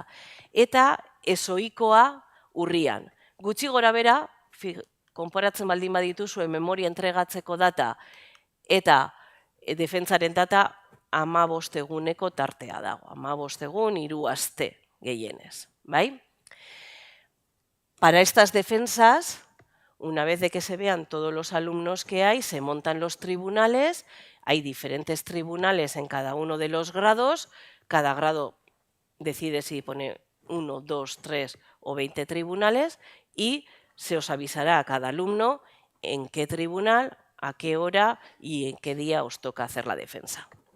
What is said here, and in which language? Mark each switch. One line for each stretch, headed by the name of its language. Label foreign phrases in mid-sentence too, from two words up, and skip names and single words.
Basque: Eta ezoikoa urrian. Gutxi gora bera, konporatzen baldin badituzue memoria entregatzeko data eta defentsaren data 15 eguneko tartea dago. 15 egun, 3 aste gehienez. ¿Bai?
Spanish: Para estas defensas, una vez de que se vean todos los alumnos que hay, se montan los tribunales, hay diferentes tribunales en cada uno de los grados, cada grado decide si pone 1, 2, 3 o 20 tribunales y se os avisará a cada alumno en qué tribunal, a qué hora y en qué día os toca hacer la defensa.